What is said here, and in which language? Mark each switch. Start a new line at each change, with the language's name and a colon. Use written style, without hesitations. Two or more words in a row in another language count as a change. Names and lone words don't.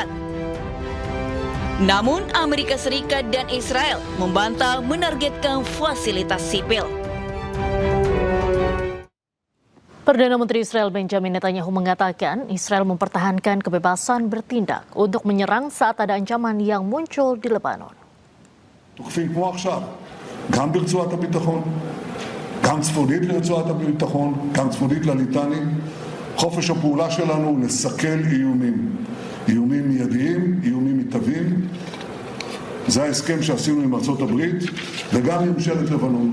Indonesian: Namun, Amerika Serikat dan Israel membantah menargetkan fasilitas sipil. Perdana Menteri Israel Benjamin Netanyahu mengatakan Israel mempertahankan kebebasan bertindak untuk menyerang saat ada ancaman yang muncul di Lebanon.
Hebrew: גם ברצועת הביטחון, גם צפונית לרצועת הביטחון, גם צפונית לליטני. חופש הפעולה שלנו הוא לסכל איומים. איומים מיידיים, איומים מתהווים. זה ההסכם שעשינו עם ארצות הברית וגם עם ממשלת לבנון.